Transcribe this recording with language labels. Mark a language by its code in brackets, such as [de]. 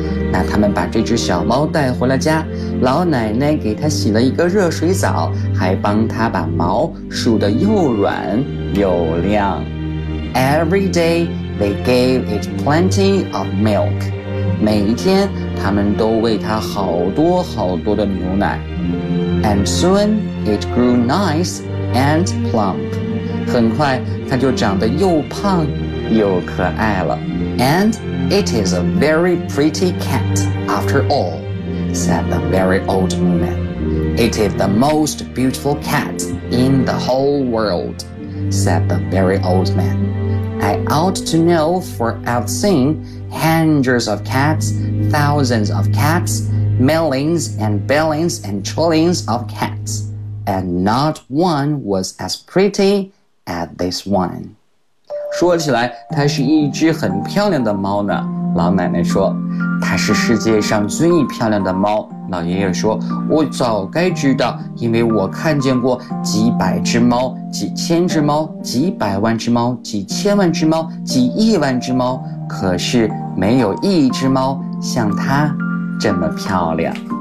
[zh] 那他们把这只小猫带回了家，老奶奶给它洗了一个热水澡，还帮它把毛梳得又软又亮。 [en] Every day They gave it plenty of milk. [zh] 每一天他们都喂它好多好多的牛奶。 [en] And soon it grew nice and plump. [zh] 很快它就长得又胖又可爱了。 [en] And it is a very pretty cat after all, said the very old woman. It is the most beautiful cat in the whole world, said the very old man. I ought to know, for I've seen hundreds of cats, thousands of cats, millions and billions and trillions of cats, and not one was as pretty as this one. [zh] 说起来它是一只很漂亮的猫呢，老奶奶说，它是世界上最漂亮的猫。老爷爷说，我早该知道，因为我看见过几百只猫，几千只猫，几百万只猫，几千万只猫，几亿万只猫，可是没有一只猫像它这么漂亮。